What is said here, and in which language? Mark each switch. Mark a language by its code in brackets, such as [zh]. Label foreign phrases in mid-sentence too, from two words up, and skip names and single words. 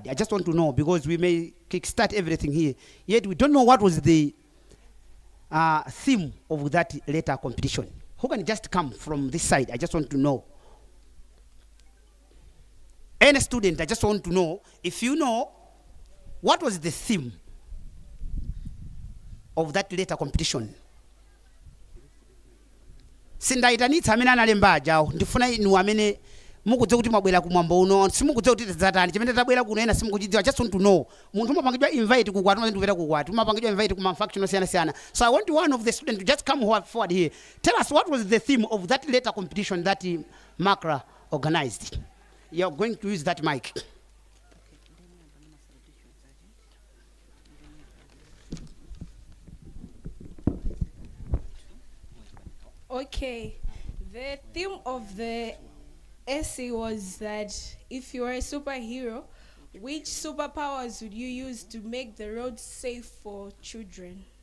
[en] I just want to know because we may kickstart everything here, yet we don't know what was the theme of that letter competition. Who can just come from this side? I just want to know. Any student, I just want to know if you know what was the theme of that letter competition. [ny] Sindaitanitsa amene analemba ajawo ndifuna inu amene mukudze kuti mwabwera kumwambo uno simukudze kuti tidzatani chimene tabwera kuno ena simukuchidziwa. [en] I just want to know [ny] munthu umapangidwa invite kukwati umene ndikupita kukwati umapangidwa invite kuma function osiyana-siyana. [en] So I want one of the students to just come forward here. Tell us what was the theme of that letter competition that Makra organized. You're going to use that mic. Okay, the theme of the essay was that if you were a superhero, which superpowers would you use to make the road safe for children?